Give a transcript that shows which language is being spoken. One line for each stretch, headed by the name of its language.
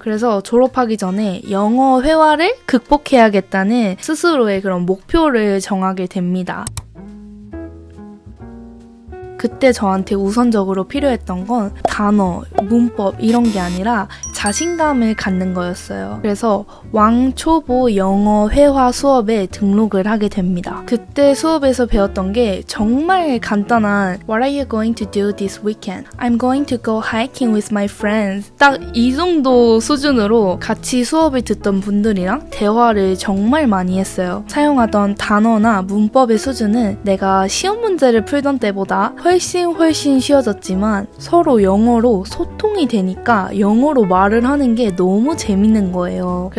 Korean: 그래서 졸업하기 전에 영어 회화를 극복해야겠다는 스스로의 그런 목표를 정하게 됩니다. 그때 저한테 우선적으로 필요했던 건 단어, 문법 이런 게 아니라 자신감을 갖는 거였어요. 그래서 왕초보 영어 회화 수업에 등록을 하게 됩니다. 그때 수업에서 배웠던 게 정말 간단한
English: What are you going to do this weekend? I'm going to go hiking with my friends.
Korean: 딱 이 정도 수준으로 같이 수업을 듣던 분들이랑 대화를 정말 많이 했어요. 사용하던 단어나 문법의 수준은 내가 시험 문제를 풀던 때보다 훨씬 쉬워졌지만 서로 영어로 소통이 되니까 영어로 말을 하는 게 너무 재밌는 거예요.